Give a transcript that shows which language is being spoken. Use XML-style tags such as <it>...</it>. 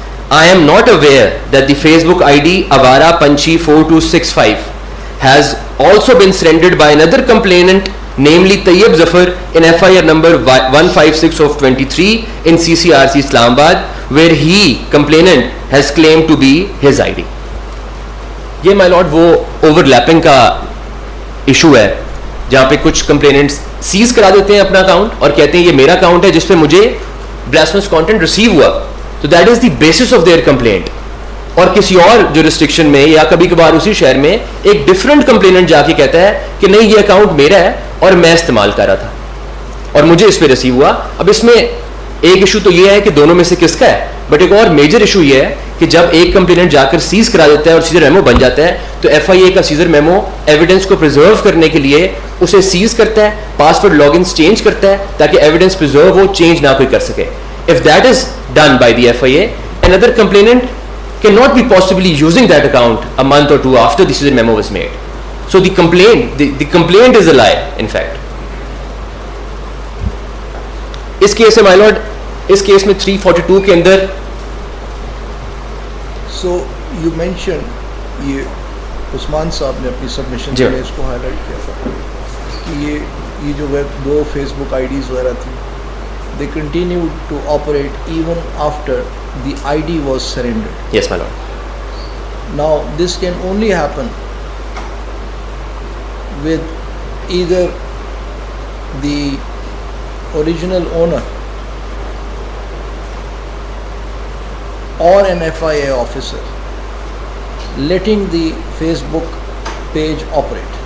<en>I am not aware that the Facebook ID Avara Panchi 4265 has also been surrendered by another complainant, namely Tayyib Zafar, in FIR number 156 of 23 in CCRC Islamabad, where he, complainant, has claimed to be his ID.</en> <ur>یہ my lord وہ overlapping کا issue ہے جہاں پہ کچھ complainants Cs کرا دیتے ہیں اپنا اکاؤنٹ اور کہتے ہیں یہ میرا اکاؤنٹ ہے جس پہ مجھے blasphemous content ریسیو ہوا, تو</ur> <en>That is the basis of their complaint.</en> <ur>اور کسی اور جورسڈکشن میں یا کبھی کبھار اسی شہر میں ایک ڈفرینٹ کمپلیننٹ جا کے کہتا ہے کہ نہیں یہ اکاؤنٹ میرا ہے اور میں استعمال کر رہا تھا اور مجھے اس پہ ریسیو ہوا. اب اس میں ایک ایشو تو یہ ہے کہ دونوں میں سے کس کا ہے, بٹ ایک اور میجر ایشو یہ ہے کہ جب ایک کمپلیننٹ جا کر سیز کرا دیتا ہے اور سیزر میمو بن جاتا ہے تو ایف آئی اے کا سیزر میمو ایویڈنس کو پرزرو کرنے کے لیے اسے سیز کرتا ہے, پاسورڈ لاگ انس چینج کرتا ہے تاکہ ایویڈنس پرزرو ہو, چینج نہ کوئی کر سکے.</ur> <en>If that is done by the FIA, another complainant cannot be possibly using that account a month or two after the seizure memo was made. So the complaint is a lie, in fact.</en> <ur>اس case میں my lord, اس case میں 342 کے اندر</ur> <en>So you mentioned</en> <ur>یہ عثمان صاحب نے اپنی submission میں اس کو high light کیا تھا کہ یہ جو دو فیس بک آئی ڈیز وغیرہ تھی,</ur> <en>they continued to operate even after the ID was surrendered. Yes, my lord. Now this can only happen with either the original owner or an FIA officer letting the Facebook page operate.</en>